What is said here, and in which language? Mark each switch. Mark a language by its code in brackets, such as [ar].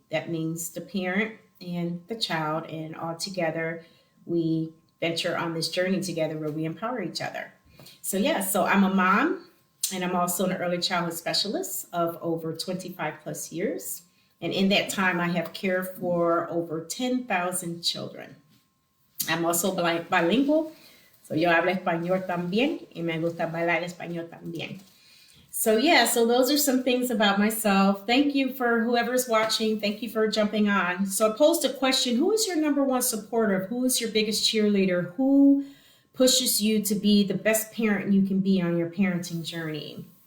[en] That means the parent and the child, and all together we venture on this journey together where we empower each other. So yeah, so I'm a mom, and I'm also an early childhood specialist of over 25 plus years. And in that time, I have cared for over 10,000 children. I'm also bilingual, so [es] yo hablo español también, [en] y me gusta bailar español también. So yeah, so those are some things about myself. Thank you for whoever's watching. Thank you for jumping on. So I posed a question, who is your number one supporter? Who is your biggest cheerleader? Who pushes you to be the best parent you can be on your parenting journey.